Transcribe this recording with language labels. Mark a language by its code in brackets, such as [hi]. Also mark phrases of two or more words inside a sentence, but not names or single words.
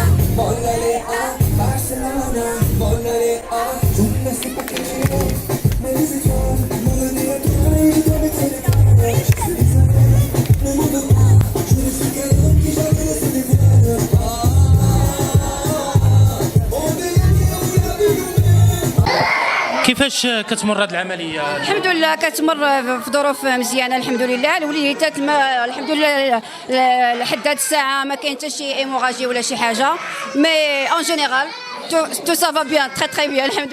[fr] mónale a Barcelona, mónale a je ne sais pas quel jour, mais les étoiles, mónale a toi et toi avec tes étoiles. Ne m'en veux pas, je ne suis qu'un homme qui jamais laisse des voiles. [ar] كيفاش كتمر هذه العملية؟ الحمد لله كتمر في ظروف مزيانه الحمد لله. الوليدات الحمد لله لحد هذه الساعه ما كاين حتى شي ايموراجي ولا شي حاجه، [fr] mais en général tout ça va bien très bien [ar] الحمد لله.